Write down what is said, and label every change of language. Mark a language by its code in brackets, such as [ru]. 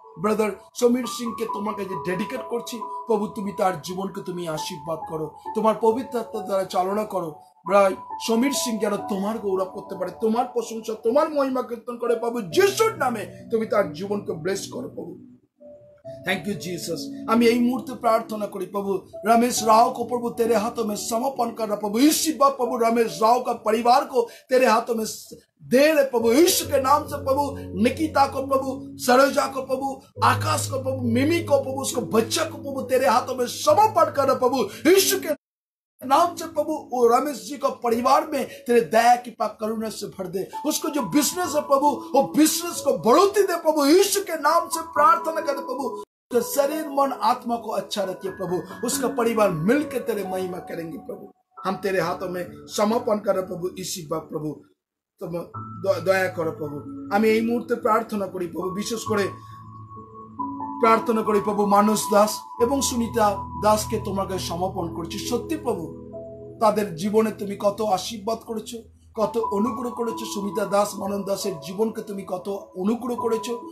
[bn] Brother Samir সিংকে তোমার কাছে ডেডিকেট করছি প্রভু। তুমি তার জীবনকে তুমি আশীর্বাদ করো, তোমার পবিত্র আত্মার দ্বারা চালনা করো। ভাই সমীর সিং যেন তোমার গৌরব করতে পারে, তোমার প্রশংসা, তোমার মহিমা কীর্তন করে প্রভু যিশুর নামে। তুমি তার জীবনকে ব্লেস করো প্রভু। [en] Thank you Jesus. [bn] আমি এই মুহূর্তে [hi] प्रार्थना करी प्रभु रमेश राव को प्रभु तेरे हाथों में समर्पण कर रहा प्रभु। इसी बात प्रभु रमेश राव का परिवार को तेरे हाथों में दे रहे प्रभु यीशु के नाम से प्रभु। निकिता को प्रभु, सरोजा को प्रभु, आकाश को प्रभु, मिमी को प्रभु, उसको बच्चा को प्रभु तेरे हाथों में समर्पण कर रहा प्रभु यीशु के नाम से प्रभु। वो रमेश जी को परिवार में तेरे दया की पाक करुणा से भर दे। उसको जो बिजनेस है प्रभु, वो बिजनेस को बढ़ोतरी दे प्रभु यीशु के नाम से प्रार्थना कर प्रभु। उसका शरीर, मन, आत्मा को अच्छा रखिए प्रभु। उसका परिवार मिलकर तेरे महिमा करेंगे प्रभु। हम तेरे हाथों में समर्पण करें प्रभु। इसी बात प्रभु तुम दया करो प्रभु। [bn] আমি এই মুহূর্তে প্রার্থনা করি প্রভু, বিশেষ করে প্রার্থনা করি প্রভু মানস দাস এবং সুনিতা দাসকে তোমার কাছে সমর্পণ করছি। সত্যি প্রভু তাদের জীবনে তুমি কত আশীর্বাদ করেছো, কত অনুগ্রহ করেছো। সুমিতা দাস, মানস দাসের জীবনকে তুমি কত অনুগ্রহ করেছো।